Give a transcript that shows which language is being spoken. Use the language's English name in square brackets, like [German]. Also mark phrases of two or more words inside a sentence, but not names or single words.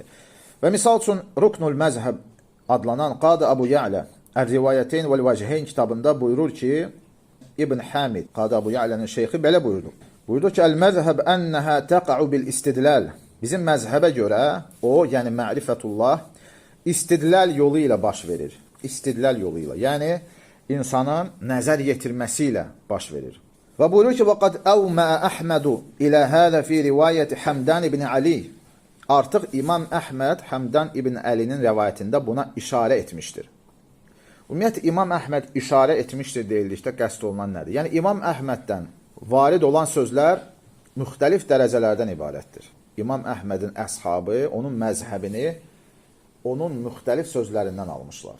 [Azerbaijani] Və misal üçün, Ruknul Məzhəb adlanan Qadı Əbu Ya'lə Ər-Rivayəteyn vəl-Vəcəheyn kitabında buyurur ki, İbn Hamid, Qadı Əbu Ya'lənin şeyxi belə buyurdu. Buyurdu ki, [Arabic] المذهب أنها تقع بالاستدلال. [Azerbaijani] Bizim məzhəbə görə o, yəni mərifətullah, istidləl yolu ilə baş verir. İstidləl yolu ilə. Yəni, insanın nəzər yetirməsi ilə baş verir. Və buyurur ki, [Arabic] وَقَدْ أَوْمَأَ أَحْمَدُ إِلَى هَذَا فِي رِوَayَةِ حَمْدَانِ ibn Ali. [Azerbaijani] Artıq İmam Əhməd Həmdan ibn Əlinin rəvayətində buna işarə etmişdir. Ümumiyyətlə, İmam Əhməd işarə etmişdir deyildikdə qəsd olunan nədir? Yəni, İmam Əhməddən varid olan sözlər müxtəlif dərəcələrdən ibarətdir. İmam Əhmədin əshabı onun məzhəbini onun müxtəlif sözlərindən almışlar.